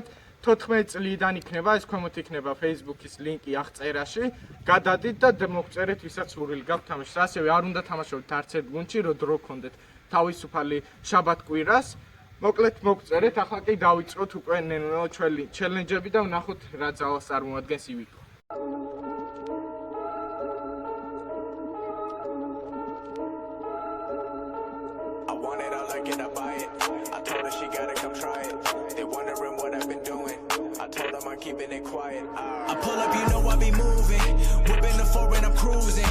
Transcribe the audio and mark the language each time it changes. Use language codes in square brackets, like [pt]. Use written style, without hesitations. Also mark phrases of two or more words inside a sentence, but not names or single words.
[ka] 14 წლიდან იქნება, ეს ქვემოთ იქნება Facebook-ის ლინკი აღწერაში. გადადით და მოგწერეთ, ვისაც სურვილი გაქვთ თამაშის. ასევე არ უნდა თამაშობთ არც ერთ გუნდში, რომ დრო გქონდეთ თავისუფალი შაბათ-კვირას. მოკლედ მოგწერეთ, ახლა კი დავიწყოთ უკვე ჩვენი ჩელენჯები და ვნახოთ რა ძალას წარმოადგენს ივიკო. [en] Keeping it quiet. I pull up, you know I be moving. Whipping the foreign, I'm cruising.